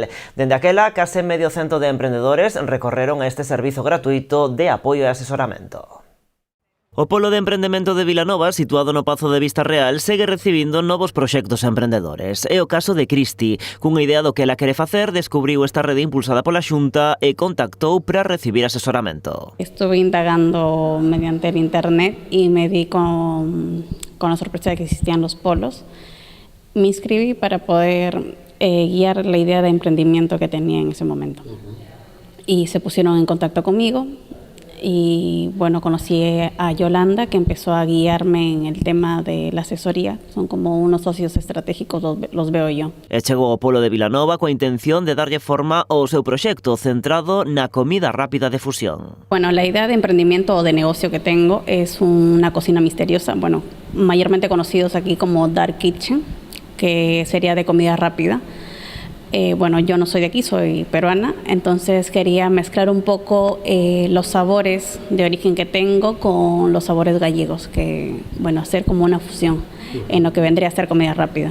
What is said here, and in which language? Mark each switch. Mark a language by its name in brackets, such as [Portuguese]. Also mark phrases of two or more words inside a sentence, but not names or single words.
[Galician] Dende aquela, case medio cento de emprendedores recorreron a este servizo gratuito de apoio e asesoramento. O Polo de Emprendemento de Vilanova, situado no Pazo de Vista Real, segue recibindo novos proxectos emprendedores. É o caso de Cristi, cunha idea do que ela quere facer, descubriu esta rede impulsada pola Xunta e contactou para recibir asesoramento. [Spanish] Estuve indagando mediante el internet y me di con la sorpresa de que existían los polos. Me inscribí para poder guiar la idea de emprendimiento que tenía en ese momento. Y se pusieron en contacto conmigo. Y bueno, conocí a Yolanda, que empezó a guiarme en el tema de la asesoría. Son como unos socios estratégicos, los veo yo. [Galician] E chegou ao Polo de Vilanova coa intención de darlle forma ao seu proxecto centrado na comida rápida de fusión. [Spanish] Bueno, la idea de emprendimiento o de negocio que tengo es una cocina misteriosa, bueno, mayormente conocidos aquí como [English] Dark Kitchen, [Spanish] que sería de comida rápida. Bueno, yo no soy de aquí, soy peruana, entonces quería mezclar un poco los sabores de origen que tengo con los sabores gallegos, que, bueno, hacer como una fusión en lo que vendría a ser comida rápida.